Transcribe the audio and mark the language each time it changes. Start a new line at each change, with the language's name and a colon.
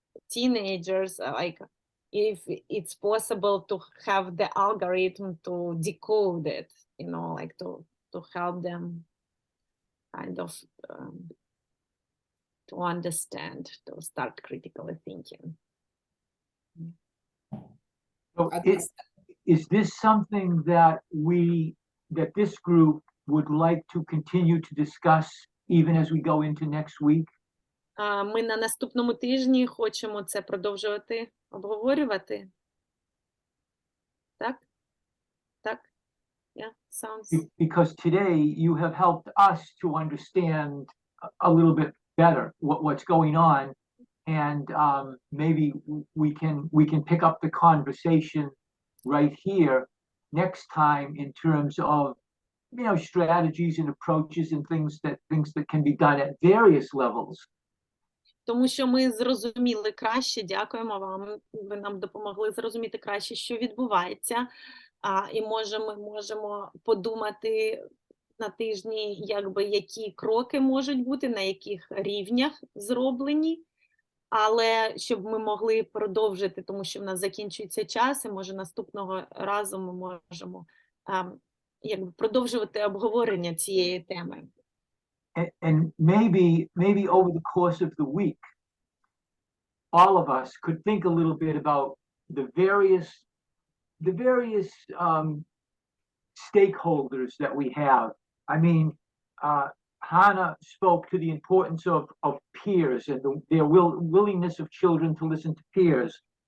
English: teenagers, like if it's possible to have the algorithm to decode it, like to help them kind of to understand, to start critically thinking. So is this something that this group would like to continue to discuss even as we go into next week?
Ukrainian: Ми на наступному тижні хочемо це продовжувати обговорювати. Так? Так?
English: Yeah, sounds... Because today you have helped us to understand a little bit better what's going on, and maybe we can pick up the conversation right here next time in terms of strategies and approaches and things that can be done at various levels.
Ukrainian: Тому що ми зрозуміли краще, дякуємо вам, ви нам допомогли зрозуміти краще, що відбувається, і ми можемо подумати на тижні, які кроки можуть бути, на яких рівнях зроблені, але щоб ми могли продовжити, тому що в нас закінчується час, і може наступного разу ми можемо продовжувати обговорення цієї теми.
English: And maybe over the course of the week, all of us could think a little bit about the various stakeholders that we have. I mean, Hannah spoke to the importance of peers and their willingness of children to listen to peers.